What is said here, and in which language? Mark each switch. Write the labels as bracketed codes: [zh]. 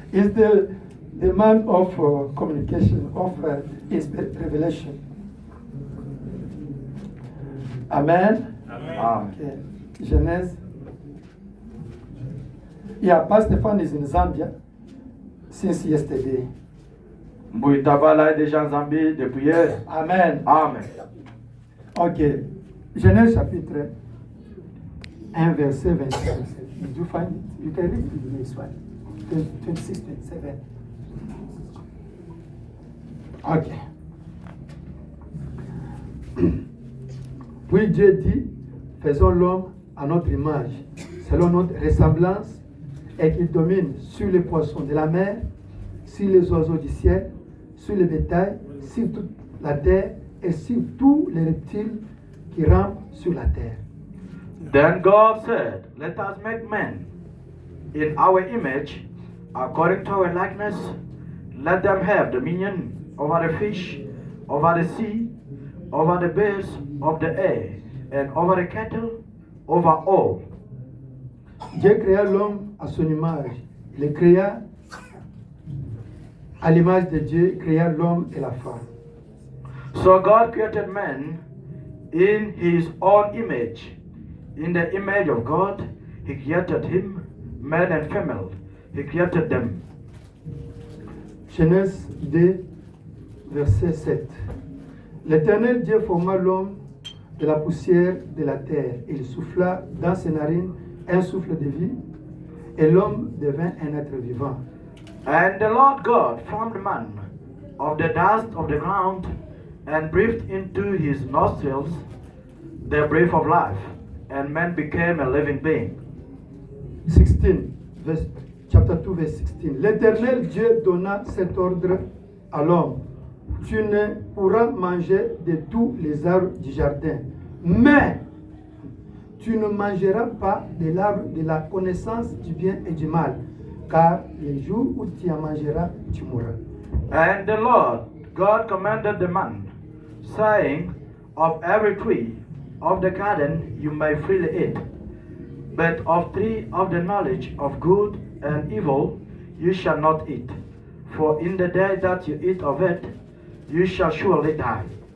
[en] Is the man of communication, of revelation. Amen. Amen. Okay. [fr] Genèse. [en] Yeah, Pastor Stefan is in Zambia since yesterday. [fr] Mbouitabala est déjà en Zambie depuis hier. Amen. Amen. Ok. Genèse chapitre 1, verset 27. [en] Did you find it? You can read it this one. 26, 27. Ok. [fr] Puis Dieu dit, faisons l'homme à notre image, selon notre ressemblance, et qu'il domine sur les poissons de la mer, sur les oiseaux du ciel, sur le bétail, sur toute la terre et sur tous les reptiles qui rampent sur la terre. [en] Then God said, let us make man in our image, according to our likeness. Let them have dominion over the fish, over the sea, over the birds of the air, and over the cattle, over all. [fr] Dieu créa l'homme à son image. Il le créa à l'image de Dieu, il créa l'homme et la femme. [en] So God created man in his own image. In the image of God, he created him, male and female. He created them. [fr] Genèse 2, verset 7. L'Éternel Dieu forma l'homme de la poussière de la terre. Il souffla dans ses narines un souffle de vie, et l'homme devint un être vivant. [en] And the Lord God formed man of the dust of the ground and breathed into his nostrils the breath of life, and man became a living being. 16, chapter 2, verse 16. [fr] L'Éternel Dieu donna cet ordre à l'homme. Tu ne pourras manger de tous les arbres du jardin, mais tu ne mangeras pas de l'arbre de la connaissance du bien et du mal, car les jours où tu en mangeras, tu mourras. [en] And the Lord God commanded the man, saying, of every tree of the garden you may freely eat, but of tree of the knowledge of good and evil you shall not eat, for in the day that you eat of it, you shall surely die.